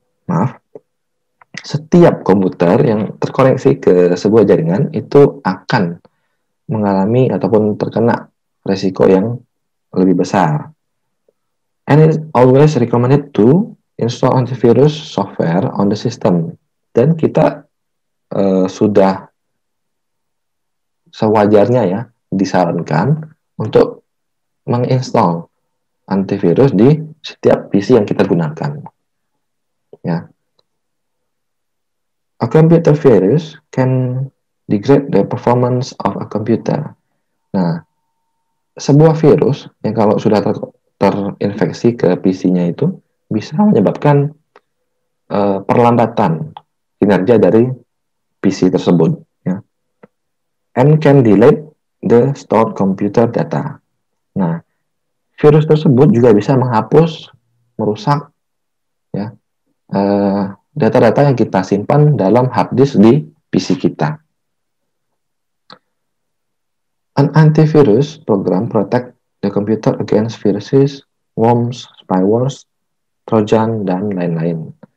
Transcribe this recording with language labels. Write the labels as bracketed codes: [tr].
[id] Maaf. Setiap komputer yang terkoneksi ke sebuah jaringan itu akan mengalami ataupun terkena resiko yang lebih besar. [en] And it's always recommended to install antivirus software on the system. [id] Dan kita sudah sewajarnya ya disarankan untuk menginstall antivirus di setiap PC yang kita gunakan. Ya. [en] A computer virus can degrade the performance of a computer. [id] Nah, sebuah virus yang kalau sudah terinfeksi ke PC-nya itu bisa menyebabkan perlambatan kinerja dari PC tersebut. Ya. [en] And can delete the stored computer data. [id] Nah, virus tersebut juga bisa menghapus, merusak ya data-data yang kita simpan dalam hard disk di PC kita. [en] An antivirus program protect the computer against viruses, worms, spywares, trojan, [id] dan lain-lain.